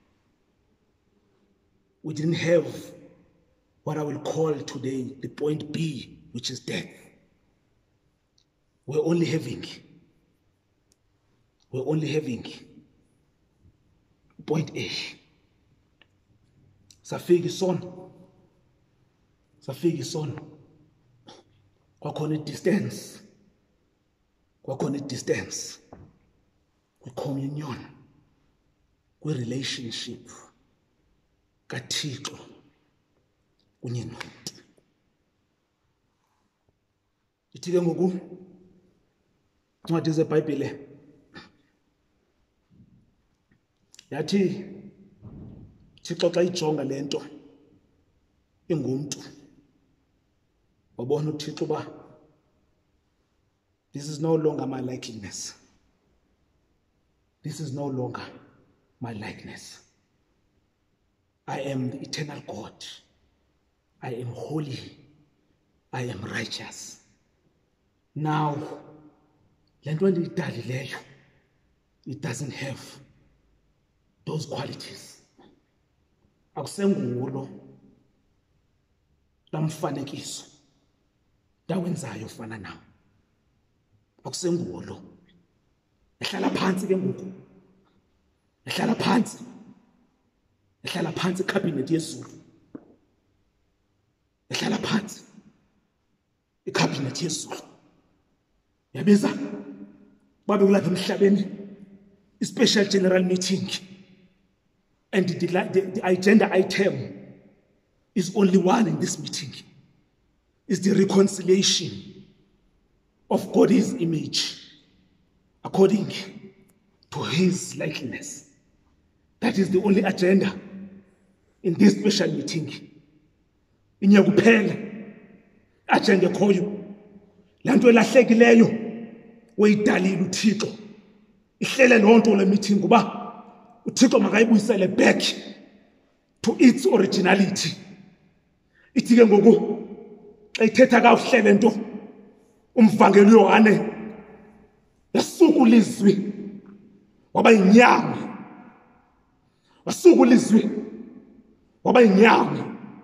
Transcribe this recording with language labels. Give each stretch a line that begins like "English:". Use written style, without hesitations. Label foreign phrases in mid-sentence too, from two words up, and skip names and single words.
English: We didn't have what I will call today the point B, which is death. We're only having point A.
Xhosa: Safiki son. Kwakhona distance. Kwi-communion, kwi-relationship kaThixo kunye nomuntu. Ithi ke ngoku incwadi zeBhayibhile yathi Thixo xa ijonga lento ingumntu wabona uThixo uba
English: this is no longer my likeness. This is no longer my likeness. I am the eternal God. I am holy. I am righteous. Now,
Xhosa: le nto endiyidalileyo,
English: it doesn't have those qualities.
Xhosa: Akusengulo lamfanekiso ndawenzayo ufana nawo. Akusengulo. Ehlala phansi ke ngoku. Ehlala phansi icabinet yezulu. Ehlala phansi icabinet yezulu. Yabiza babe kulapha emhlabeni i-
English: special general meeting, and the agenda item is only one in this meeting. It's the reconciliation of God's image according to his likeness. That is the only agenda in this special meeting.
Xhosa: Inyakuphela agenda ekhoyo. La nto elahlekileyo uyidalile uThixo. Ihlele lonto le meeting kuba uThixo makayibuyisele
English: back to its originality.
Xhosa: Ithi ke ngoku xa ithetha kakuhle lento umvangeli uYohane yasuka ulizwi waba yinyama. Wasuka ulizwi waba yinyama.